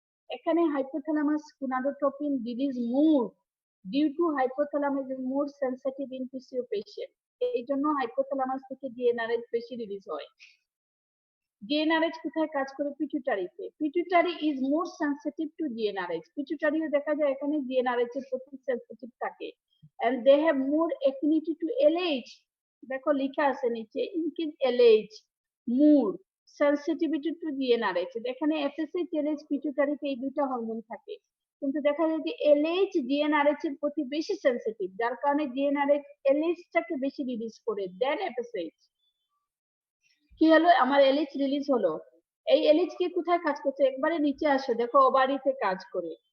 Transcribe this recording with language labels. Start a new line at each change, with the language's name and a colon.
English: এখানে hypothalamus gonadotropin release more due to hypothalamus is more sensitive in PCO patient.
Bangla: এই জন্য hypothalamus থেকে GnRH বেশি রিলিজ হয়। জিএনআরএইচ কোথায় কাজ করে, পিটুইটারিতে।
English: Pituitary is more sensitive to GnRH.
Bangla: পিটুইটারিও দেখা যায় এখানে জিএনআরএইচ এর প্রতি সেনসিটিভ থাকে।
English: and they have more affinity to LH.
Bangla: দেখো লেখা আছে নিচে,
English: increase LH more sensitivity to GnRH।
Bangla: এখানে FSH LH পিটুইটারিতে এই দুইটা হরমোন থাকে, কিন্তু দেখা যায় যে LH GnRH এর প্রতি বেশি সেনসিটিভ, যার কারণে GnRH LH টাকে বেশি রিলিজ করে দেন FSH। কি হলো, আমার LH রিলিজ হলো। এই LH কি কোথায় কাজ করছে, একবারে নিচে আসো, দেখো ওভারিতে কাজ করে।